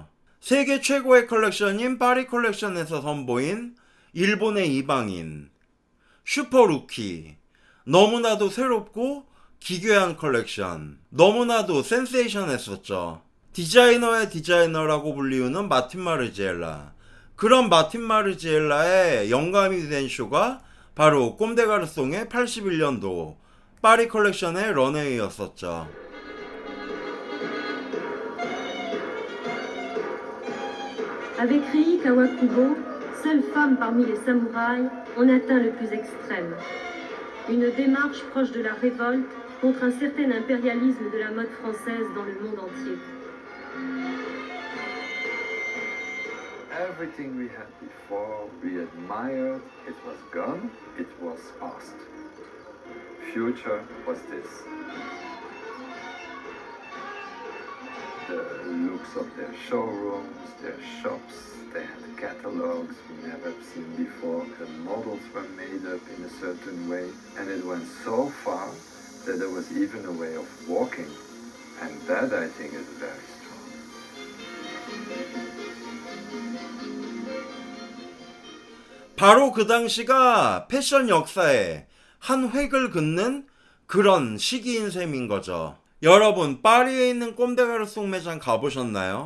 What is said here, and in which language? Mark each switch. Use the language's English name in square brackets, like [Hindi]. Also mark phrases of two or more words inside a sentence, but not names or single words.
[Korean] 세계 최고의 컬렉션인 파리 컬렉션에서 선보인 일본의 이방인, 슈퍼루키, 너무나도 새롭고 기괴한 컬렉션, 너무나도 센세이션했었죠. 디자이너의 디자이너라고 불리우는 마틴 마르지엘라, 그런 마틴 마르지엘라의 영감이 된 쇼가 바로 꼼데가르송의 81년도 파리 컬렉션의 런웨이였었죠. [French] Avec Rei Kawakubo, seule femme parmi les samouraïs, on atteint le plus extrême. Une démarche proche de la révolte contre un certain impérialisme de la mode française dans le monde entier. [English] Everything we had before, we admired, it was gone, it was past. Future was this. The looks of their showrooms, their shops, they had catalogs we never seen before. The models were made up in a certain way, and it went so far that there was even a way of walking, and that I think is very strong. [Korean] 바로 그 당시가 패션 역사에 한 획을 긋는 그런 시기인 셈인 거죠. 여러분, 파리에 있는 꼼데가르송 매장 가보셨나요?